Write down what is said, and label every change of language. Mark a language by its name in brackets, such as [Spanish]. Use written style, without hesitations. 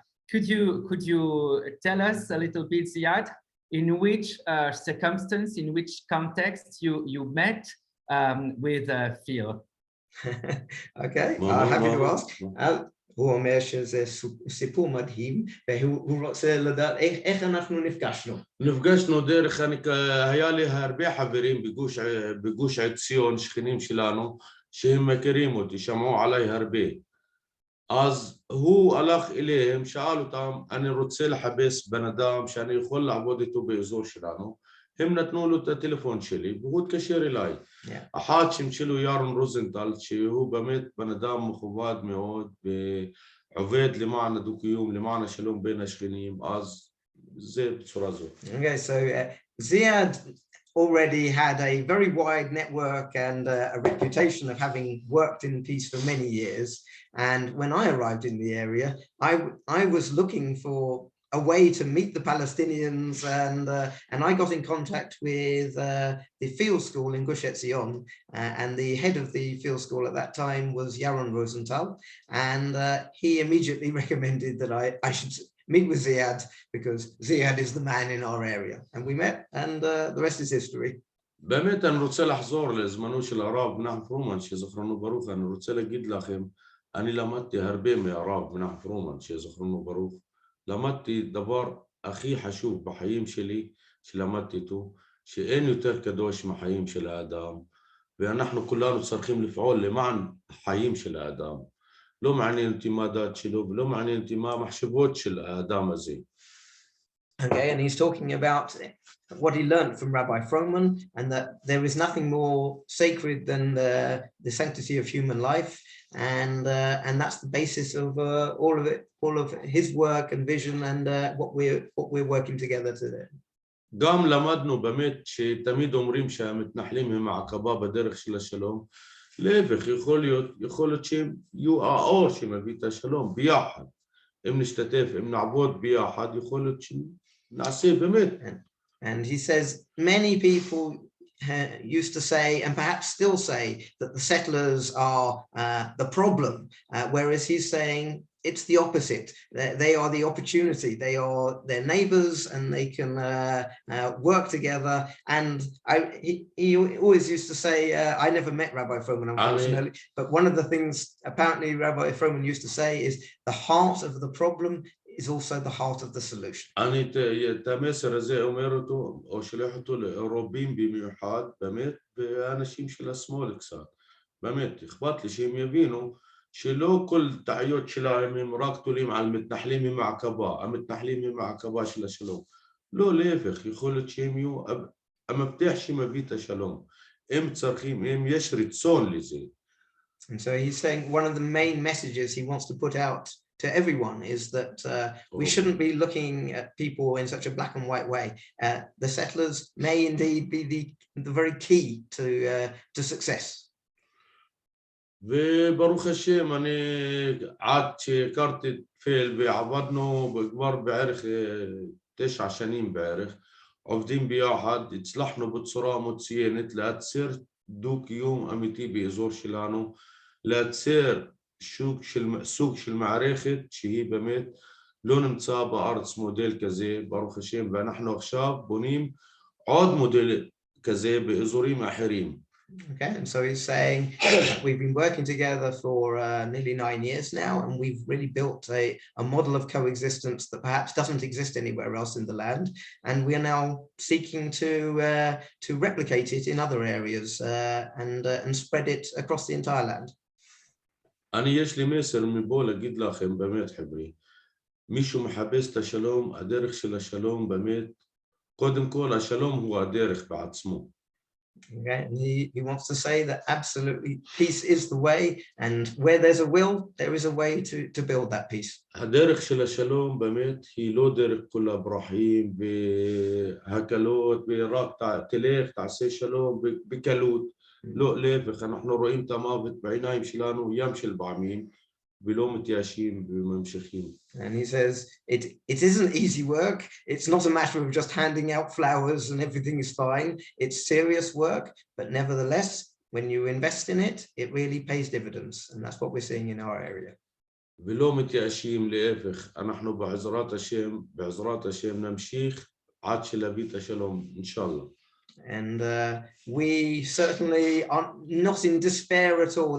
[English] could you tell us a little bit, Ziad, in which circumstance, in which context you met with Phil? Okay, happy to ask. [Hebrew] הוא אומר שזה סיפור מדהים, והוא רוצה לדעת איך אנחנו נפגשנו. נפגשנו דרך, היה לי הרבה חברים בגוש עציון, שכנים שלנו, שהם מכירים אותי, שמעו עליי הרבה. אז הוא הלך אליהם, שאל אותם, אני רוצה לחפש בן אדם שאני יכול לעבוד איתו באזור שלנו. הם נתנו לו את הטלפון שלי, והוא התקשר אליי. אחד שם שלו ירון רוזנטל, שהוא באמת בן אדם מכובד מאוד, ועובד למען הדו-קיום, למען השלום בין השכנים, אז זה בצורה זאת. [English] Okay, so Ziad already had a very wide network and a reputation of having worked in peace for many years. And when I arrived in the area, I was looking for a way to meet the Palestinians, and I got in contact with the field school in Gush Etzion, and the head of the field school at that time was Yaron Rosenthal, and he immediately recommended that I should meet with Ziad because Ziad is the man in our area, and we met, and the rest is history. [Hebrew] באמת אני רוצה לחזור לזמנו של הרב מנחם פרומן, שזכרנו ברוך. אני רוצה להגיד לכם, אני למדתי הרבה מהרב מנחם פרומן, שזכרנו ברוך. למדתי דבר הכי חשוב בחיים שלי, שלמדתי איתו, שאין יותר קדוש מהחיים של האדם, ואנחנו כולנו צריכים לפעול למען החיים של האדם. לא מעניין אותי מה הדת שלו, ולא מעניין אותי מה המחשבות של האדם הזה. [English] Okay, and he's talking about what he learned from Rabbi Froman, and that there is nothing more sacred than the sanctity of human life, and that's the basis of all of his work and vision, and what we're working together today. [Hebrew] גם למדנו באמת שתמיד אומרים שהמתנחלים הם העקבה בדרך של השלום. להפך, יכול להיות שהם יהיו האור שמביא את השלום ביחד. אם נשתתף, אם נעבוד ביחד, יכול להיות שנעשה באמת. [English] And he says many people used to say, and perhaps still say, that the settlers are the problem, whereas he's saying it's the opposite. They are the opportunity. They are their neighbors, and they can work together. And he always used to say, I never met Rabbi Froman, unfortunately, but one of the things apparently Rabbi Froman used to say is the heart of the problem is also the heart of the solution. [Hebrew] אני את המסר הזה אומר אותו, או שולח אותו לאירופים במיוחד, באמת, ואנשים של השמאל קצת. באמת, אכפת לי שהם יבינו שלא כל טעויות שלהם הם רק תולים על מתנחלים עם העקבה, המתנחלים עם העקבה של השלום. לא, להפך, יכול להיות שהם יהיו המפתח שמביא את השלום. הם צריכים, הם יש רצון לזה. [English] And so he's saying one of the main messages he wants to put out to everyone is that we shouldn't be looking at people in such a black and white way. The settlers may indeed be the very key to success. [Hebrew] וברוך השם, אני עד שהכרתי את פיל ועבדנו כבר בערך 9 שנים בערך, עובדים ביחד, הצלחנו בצורה מצוינת לייצר דו-קיום אמיתי באזור שלנו, לייצר סוג של מערכת שהיא באמת לא נמצא בארץ מודל כזה, ברוך השם, ואנחנו עכשיו בונים עוד מודל כזה באזורים אחרים. [English] Okay, and so he's saying we've been working together for nearly 9 years now, and we've really built a model of coexistence that perhaps doesn't exist anywhere else in the land, and we are now seeking to replicate it in other areas and spread it across the entire land. [Hebrew] אני יש לי מסר מבוא להגיד לכם באמת חבר'ה, מישהו מחפש את השלום, הדרך של השלום באמת, קודם כל השלום הוא הדרך בעצמו. [English] Okay, and he wants to say that absolutely peace is the way, and where there's a will, there is a way to build that peace. [Hebrew] הדרך של השלום באמת היא לא דרך כל הברכים והקלות ורק תלך תעשה שלום בקלות. לא, להפך, אנחנו רואים את המוות בעיניים שלנו, ים של פעמים, ולא מתייאשים וממשיכים. [English] And he says, it isn't easy work. It's not a matter of just handing out flowers and everything is fine. It's serious work, but nevertheless, when you invest in it, it really pays dividends. And that's what we're seeing in our area. [Hebrew] ולא מתייאשים להפך, אנחנו בעזרת השם נמשיך עד שנביא את השלום, אינשאללה. [English] And we certainly are not in despair at all.